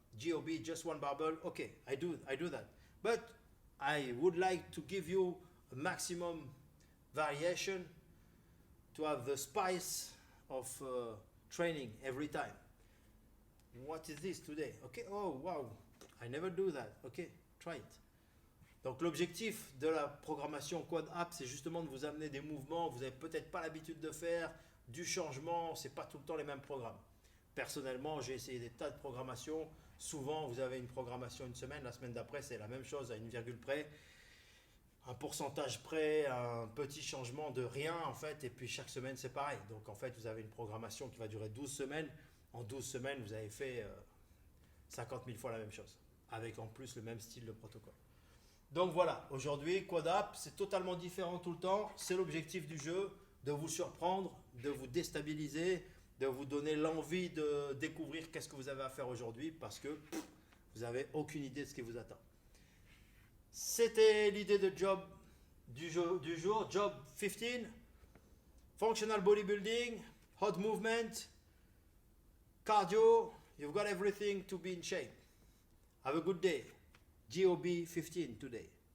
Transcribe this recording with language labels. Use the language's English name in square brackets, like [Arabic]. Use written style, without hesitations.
[English] GOB, just one barbell. Okay, I do that. But I would like to give you a maximum variation to have the spice of training every time. What is this today? Okay, oh wow, I never do that. Okay, try it. [French] Donc l'objectif de la programmation Quad App, c'est justement de vous amener des mouvements que vous n'avez peut-être pas l'habitude de faire, du changement, c'est pas tout le temps les mêmes programmes. Personnellement, j'ai essayé des tas de programmations. Souvent, vous avez une programmation une semaine, la semaine d'après, c'est la même chose à une virgule près. pourcentage près, un petit changement de rien en fait, et puis chaque semaine c'est pareil. Donc en fait, vous avez une programmation qui va durer 12 semaines. En 12 semaines, vous avez fait 50 000 fois la même chose, avec en plus le même style de protocole. Donc voilà, aujourd'hui, QuadApp, c'est totalement différent tout le temps. C'est l'objectif du jeu, de vous surprendre, de vous déstabiliser, de vous donner l'envie de découvrir qu'est-ce que vous avez à faire aujourd'hui, parce que vous n'avez aucune idée de ce qui vous attend. C'était l'idée de job du jour, [English] job 15, functional bodybuilding, hot movement, cardio, you've got everything to be in shape. Have a good day. GOB 15 today.